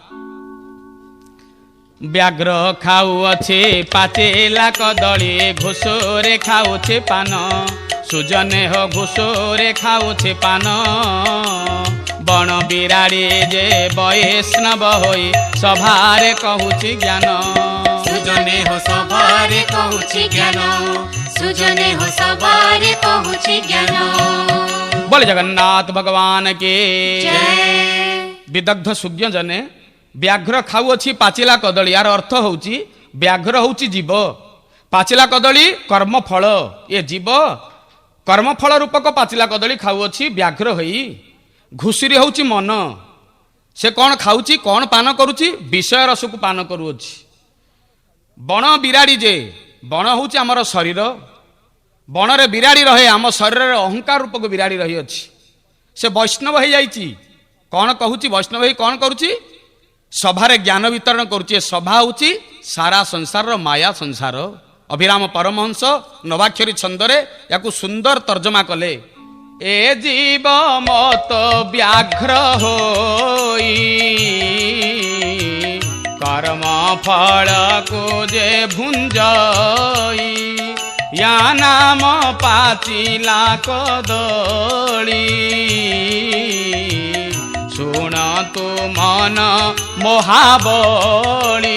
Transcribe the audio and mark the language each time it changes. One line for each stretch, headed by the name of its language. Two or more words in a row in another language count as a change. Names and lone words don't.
Odia: ବ୍ୟାଘ୍ର ଖାଉଅଛେ ପାଚେଲା କଦଳୀ, ଘୋଷରେ ଖାଉଛେ ପାନ, ସୁଜନେ ହୋ ଘୋଷରେ ଖାଉଛେ ପାନ। ବଣ ବିରାଡ଼ି ଯେ ବୈଷ୍ଣବ ହୋଇ ସଭାରେ କହୁଛି ଜ୍ଞାନ, ସୁଜନେ ହୋ ସଭାରେ କହୁଛି ଜ୍ଞାନ, ସୁଜନେ ହୋ ସଭାରେ କହୁଛି ଜ୍ଞାନ।
Hindi: बोले जगन्नाथ भगवान के।
Odia: ଜୟ। ବିଦଗ୍ଧ ସୁଜ୍ଞ ଜନେ ବ୍ୟାଘ୍ର ଖାଉଅଛି ପାଚିଲା କଦଳୀ। ଯାର ଅର୍ଥ ହେଉଛି ବ୍ୟାଘ୍ର ହେଉଛି ଜୀବ, ପାଚିଲା କଦଳୀ କର୍ମଫଳ। ଏ ଜୀବ କର୍ମଫଳ ରୂପକ ପାଚିଲା କଦଳୀ ଖାଉଅଛି ବ୍ୟାଘ୍ର ହୋଇ। ଘୁଷୁରି ହେଉଛି ମନ। ସେ କଣ ଖାଉଛି, କଣ ପାନ କରୁଛି? ବିଷୟ ରସକୁ ପାନ କରୁଅଛି। ବଣ ବିରାଡ଼ି ଯେ, ବଣ ହେଉଛି ଆମର ଶରୀର। ବଣରେ ବିରାଡ଼ି ରହେ, ଆମ ଶରୀର ଅହଂକାର ରୂପକ ବିରାଡ଼ି ରହିଅଛି। ସେ ବୈଷ୍ଣବ ହୋଇଯାଇଛି। କଣ କହୁଛି ବୈଷ୍ଣବ ହୋଇ କଣ କରୁଛି? ସଭାରେ ଜ୍ଞାନ ବିତରଣ କରୁଛି। ସଭା ହେଉଛି ସାରା ସଂସାର ମାୟା ସଂସାର। ଅଭିରାମ ପରମହଂସ ନବାକ୍ଷରୀ ଛନ୍ଦରେ ଯାହାକୁ ସୁନ୍ଦର ତର୍ଜମା କଲେ। ଏ ଜୀବ ମତ ବ୍ୟାଘ୍ର ହୋଇ, କର୍ମ ଫଳକୁ ଯେ ଭୁଞ୍ଜଇ, ଯା ନାମ ପାଚିଲା କଦଳୀ, ଶୁଣ ତୁ ମନ ମୋହାବଳୀ,